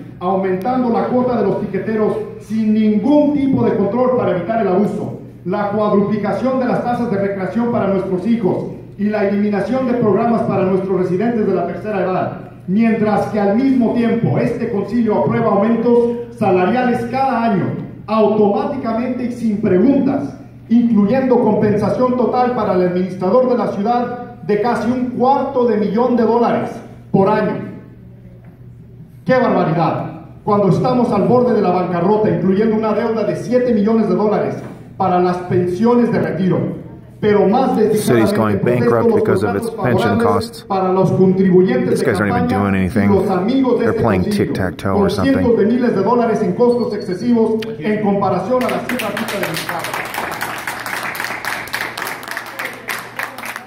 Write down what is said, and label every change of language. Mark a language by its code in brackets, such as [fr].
[es] aumentando la cuota de los tiqueteros sin ningún tipo de control para evitar el abuso, la cuadruplicación de las tasas de recreación para nuestros hijos y la eliminación de programas para nuestros residentes de la tercera edad, mientras que al mismo tiempo este concilio aprueba aumentos salariales cada año, automáticamente y sin preguntas, incluyendo compensación total para el administrador de la ciudad de casi $250,000 por año. ¡Qué barbaridad! Cuando estamos al borde de la bancarrota, incluyendo una deuda de $7 millones para las pensiones de retiro. Pero más [en] The city's going bankrupt because of its pension costs. [es] Para los contribuyentes [en] These guys aren't even doing anything. They're playing tic-tac-toe or something. [es] Cientos de miles de dólares en costos excesivos en comparación a la cifra fija del Estado.